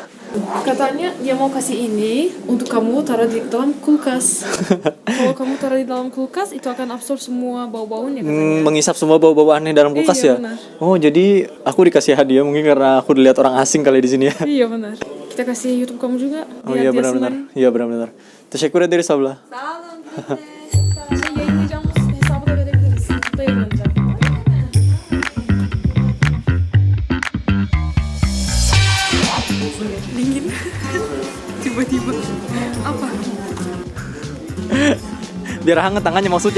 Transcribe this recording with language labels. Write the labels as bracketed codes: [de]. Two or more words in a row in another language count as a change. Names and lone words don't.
[id] Katanya dia mau kasih ini untuk kamu taruh di dalam kulkas. Kalau kamu taruh di dalam kulkas itu akan absorb semua bau-baunya katanya. Mengisap semua bau-bau aneh dalam kulkas Iya, ya. benar. Oh, jadi aku dikasih hadiah mungkin karena aku dilihat orang asing kali di sini ya. Iya benar. Kita kasih YouTube kamu juga. Oh biar iya dia benar-benar. senang. Iya benar-benar. [tr] Teşekkür ederiz abla. Yayınlayacağımız hesabı da verebiliriz. Da yayınlanacak. [id] Dingin. Tiba-tiba. Apa? Biar hangat tangannya maksudnya.